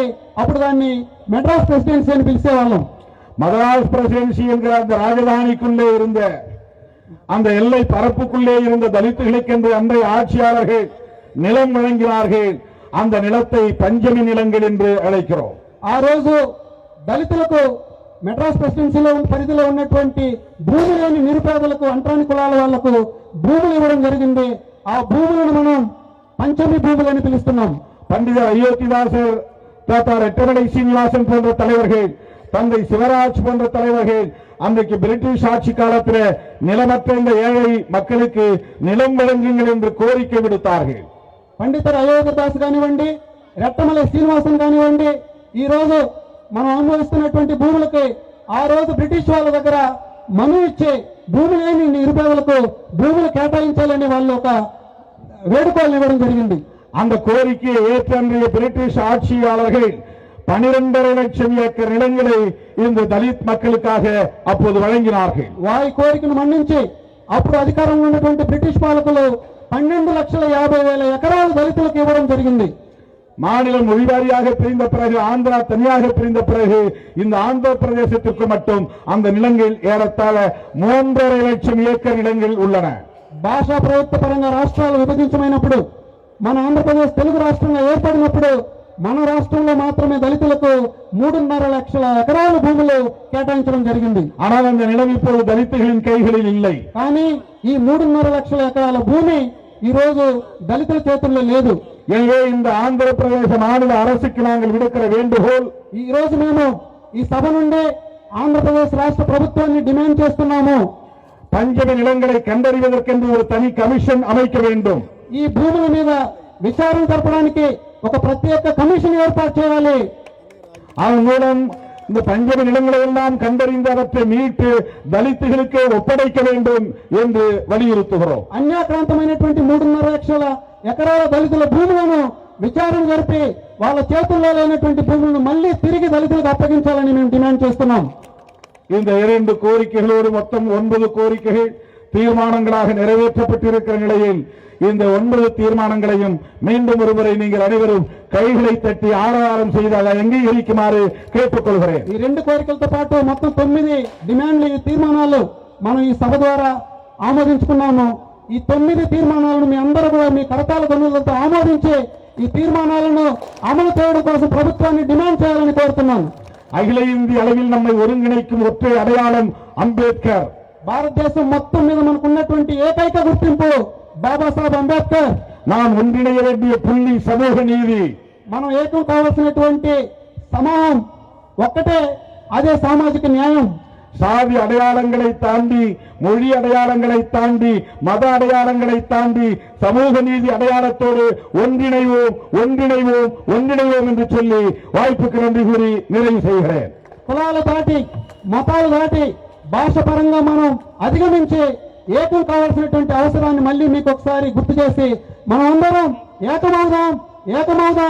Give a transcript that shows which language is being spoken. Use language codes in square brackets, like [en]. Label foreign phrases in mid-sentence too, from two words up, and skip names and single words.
[te] అప్పుడు దాన్ని మెడ్రాస్ ప్రెసిడెన్సీ అని పిలిచేవాళ్ళం. [ta] மதராஸ் பிரசிடென்சி என்கிற அந்த ராஜதானிக்குள்ளே இருந்த அந்த எல்லை பரப்புக்குள்ளே இருந்த தலித்துகளுக்கென்று அன்றைய ஆட்சியாளர்கள் நிலம் வழங்கினார்கள். அந்த நிலத்தை பஞ்சமி நிலங்கள் என்று அழைக்கிறோம். [te] ఆ రోజు దళితులకు మెడ్రాస్ ప్రెసిడెన్సీలో పరిధిలో ఉన్నటువంటి భూమి లేని నిరుపేదలకు, అంటరాని కులాల వాళ్లకు భూములు ఇవ్వడం జరిగింది. ఆ భూములను మనం పంచమి భూములు అని పిలుస్తున్నాం. [ta] பண்டித அயோத்திதாசர், தாத்தா ரெட்டமலை சீனிவாசன் போன்ற தலைவர்கள், தந்தை சிவராஜ் போன்ற தலைவர்கள் அன்றைக்கு பிரிட்டிஷ் ஆட்சி காலத்தில் நிலமற்ற இந்த ஏழை மக்களுக்கு நிலம் வழங்குங்கள் என்று கோரிக்கை விடுத்தார்கள். [te] పండిత అయోధ్యదాస్ కానివ్వండి, రెట్టమలై శ్రీనివాసన్ కానివ్వండి, ఈ రోజు మనం అనుభవిస్తున్నటువంటి భూములకి ఆ రోజు బ్రిటిష్ వాళ్ళ దగ్గర మను ఇచ్చి భూమి లేని నిరుపేదలకు భూములు కేటాయించాలని వాళ్ళు ఒక వేడుకలు ఇవ్వడం జరిగింది. [ta] அந்த கோரிக்கையை ஏற்ற அன்றைய பிரிட்டிஷ் ஆட்சியாளர்கள் 12.5 லட்சம் ஏக்கர் நிலங்களை இந்த தலித் மக்களுக்காக அப்போது வழங்கினார்கள். [te] వారి కోరికను మన్నించి అప్పుడు అధికారంలో ఉన్నటువంటి బ్రిటిష్ పాలకులు 12,50,000 ఎకరాలు దళితులకు ఇవ్వడం జరిగింది. [ta] மாநிலம் மொழிவாரியாக பிரிந்த பிறகு ஆந்திரா தனியாக பிரிந்த பிறகு இந்த ஆந்திர பிரதேசத்திற்கு மட்டும் அந்த நிலங்கள் ஏறத்தாழ 3.5 லட்சம் ஏக்கர் நிலங்கள் உள்ளன. [te] భాషా ప్రయుక్త పరంగా రాష్ట్రాలు విభజించమైనప్పుడు మన ఆంధ్రప్రదేశ్ తెలుగు రాష్ట్రంగా ఏర్పడినప్పుడు మన రాష్ట్రంలో మాత్రమే దళితులకు 3.5 లక్షల ఎకరాల భూములు కేటాయించడం జరిగింది. [ta] ஆனால் அந்த நிலம் இப்போது దళితుகளின் கைகளில் இல்லை. [te] కానీ ఈ 3.5 లక్షల ఎకరాల భూమి ఈ రోజు దళితుల చేతుల్లో లేదు. [ta] எனவே இந்த ஆந்திர பிரதேச மாநில அரசுக்கு நாங்கள் விடுக்கிற வேண்டுகோள், [te] ఈ రోజు మేము ఈ సభ నుండి ఆంధ్రప్రదేశ్ రాష్ట్ర ప్రభుత్వాన్ని డిమాండ్ చేస్తున్నాము. [ta] பஞ்சம நிலங்களை கண்டறிவதற்கென்று ஒரு தனி கமிஷன் அமைக்க வேண்டும். [te] ఈ భూముల మీద విచారణ జరపడానికి ఒక ప్రత్యేక కమిషన్ ఏర్పాటు చేయాలి. [ta] அதன் மூலம் இந்த பஞ்சம நிலங்களை எல்லாம் கண்டறிந்து அவற்றை மீட்டு దళితుகளுக்கு ஒப்படைக்க வேண்டும் என்று வலியுறுத்துகிறோம். [te] అన్యాక్రాంతమైనటువంటి 3.5 లక్షల ఎకరాల దళితుల భూములను విచారణ జరిపి వాళ్ళ చేతుల్లో లేనటువంటి భూములను మళ్లీ తిరిగి దళితులకు అప్పగించాలని మేము డిమాండ్ చేస్తున్నాం. [ta] இந்த 2 கோரிக்கைகளோடு மொத்தம் 9 கோரிக்கைகள் தீர்மானங்களாக நிறைவேற்றப்பட்டிருக்கிற நிலையில் இந்த 9 தீர்மானங்களையும் மீண்டும் ஒருமுறை நீங்கள் அனைவரும் கைகளை தட்டி ஆரவாரம் செய்து அதை அங்கீகரிக்குமாறு கேட்டுக்கொள்கிறேன். [te] ఈ 2 కోరికలతో పాటు మొత్తం 9 డిమాండ్లు ఈ తీర్మానాలు మనం ఈ సభ ద్వారా ఆమోదించుకున్నాము. ఈ 9 తీర్మానాలను మీ అందరూ కూడా మీ కరతాళ ధ్వనులతో ఆమోదించి ఈ తీర్మానాలను అమలు చేయడం కోసం ప్రభుత్వాన్ని డిమాండ్ చేయాలని కోరుతున్నాను. [ta] அகில இந்திய அளவில் நம்மை ஒருங்கிணைக்கும் ஒற்றை அடையாளம் அம்பேத்கர். [te] భారతదేశం మొత్తం మీద మనకు ఉన్నటువంటి ఏకైక గుర్తింపు బాబాసాహెబ్ అంబేద్కర్. [ta] நாம் ஒன்றிணைய வேண்டிய புள்ளி சமூக நீதி. [te] మనం ఏకం కావాల్సినటువంటి సమూహం ఒక్కటే, అదే సామాజిక న్యాయం. [ta] சாதி அடையாளங்களை தாண்டி, மொழி அடையாளங்களை தாண்டி, மத அடையாளங்களை தாண்டி சமூக நீதி அடையாளத்தோடு ஒன்றிணைவோம் ஒன்றிணைவோம் ஒன்றிணைவோம் என்று சொல்லி வாய்ப்புக்கு நன்றி கூறி நிறைவு செய்கிறேன். [te] కులాలు దాటి మతాలు దాటి భాష పరంగా మనం అధిగమించి ఏకం కావాల్సినటువంటి అవసరాన్ని మళ్ళీ మీకు ఒకసారి గుర్తు చేసి మనం అందరం ఏకమవుదాం ఏకమవుదాం.